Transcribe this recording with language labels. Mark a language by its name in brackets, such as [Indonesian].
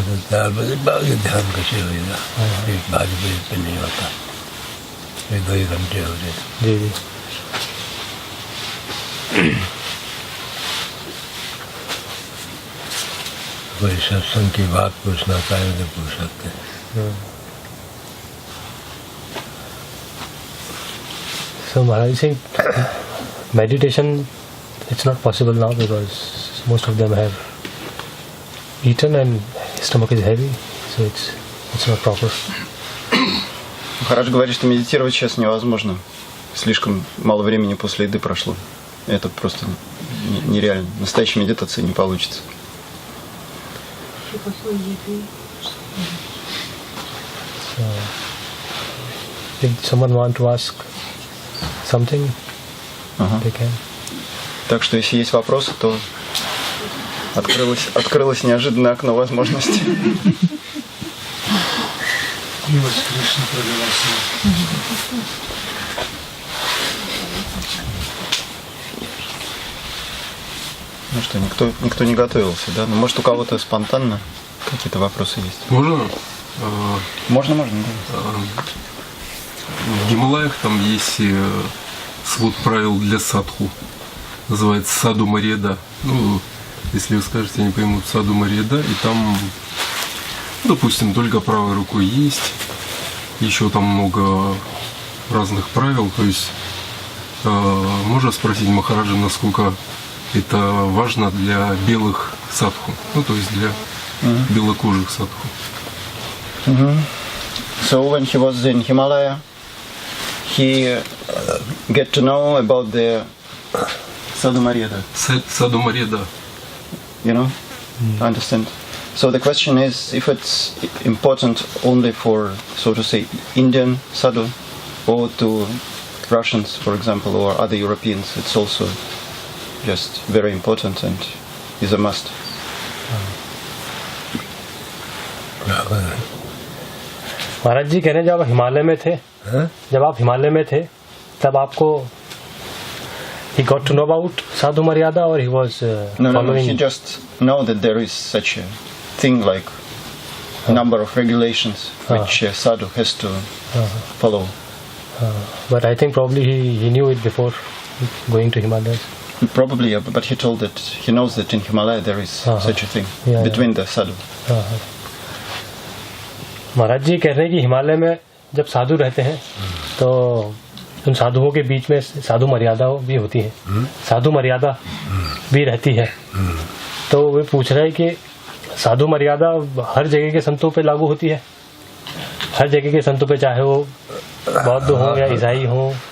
[Hindi] 4 बजे बाकी ध्यान कैसे होगा 1 बजे पे नहीं होता 1-2 घंटे हो रहे जी जी कोई सत्संग की बात पूछना चाहे तो पूछ सकते हैं [English] So Maharaj is saying meditation it's not possible now because most of them have eaten and stomach is heavy, so it's not proper. [Russian] Махарадж говорит, что медитировать сейчас невозможно. Слишком мало времени после еды прошло. Это просто нереально. Настоящей медитации не получится. [English] So, if someone want to ask something, they can. [Russian] Так что если есть вопросы, то открылось неожиданное окно возможностей. Ну что, никто не готовился, да? Ну, может, у кого-то спонтанно какие-то вопросы есть? Можно? Можно, да. В Гималаях там есть свод правил для садху. Называется Саду Мареда. Ну, если вы скажете, они поймут Саду Марьяда, и там, допустим, только правой рукой есть, еще там много разных правил, то есть можно спросить Махараджа, насколько это важно для белых садху, ну то есть для белокожих садху. [English] So when he was in Himalaya, he get to know about the Sadhu Maryada. [Russian] Саду Марьяда. [English] You know, understand. So the question is, if it's important only for, so to say, Indian sadhu, or to Russians, for example, or other Europeans, it's also just very important and is a must. [Hindi] महाराज जी कह रहे हैं जब आप हिमालय में थे, जब आप हिमालय में थे, तब आपको [English] he got to know about Sadhu Maryada, or he was No, following? he just know that there is such a thing like number of regulations which a sadhu has to follow. But I think probably he knew it before going to Himalayas. Probably, yeah, but he told that he knows that in Himalaya there is such a thing Yeah, between the sadhu. [Hindi] महाराज जी कह रहे हैं कि हिमालय में जब साधु रहते हैं तो उन साधुओं के बीच में साधु मर्यादा भी होती है, साधु मर्यादा भी रहती है। तो वे पूछ रहे हैं कि साधु मर्यादा हर जगह के संतों पे लागू होती है, हर जगह के संतों पे, चाहे वो बौद्ध हो या ईसाई हो।